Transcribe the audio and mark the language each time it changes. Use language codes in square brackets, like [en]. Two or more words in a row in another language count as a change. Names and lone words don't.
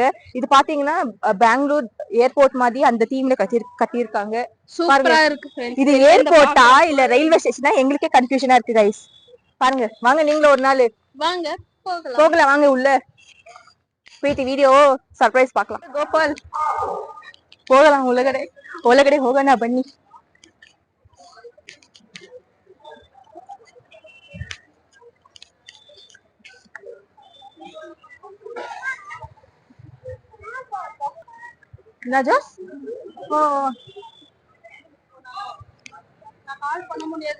[ta] இது பாத்தீங்கன்னா பெங்களூர் ஏர்போர்ட் மாதிரி அந்த தீம்ல கட்டியிருக்காங்க. சூப்பரா இருக்கு. இது ஏர்போர்ட்டா இல்ல [en] railway station [ta] எங்களுக்கே கன்ஃபியூஷனா இருக்கு गाइस. பாருங்க வாங்க நீங்களும் ஒரு நாள் வாங்க போகலாம். வாங்க உள்ள போயிட்டு வீடியோ சர்ப்ரைஸ் பார்க்கலாம். கோபால் போகலாம். [kn] ಒಳಗಡೆ ಹೋಗೋಣ ಬನ್ನಿ. நஜாஸ் [ta] பண்ண முடியாது.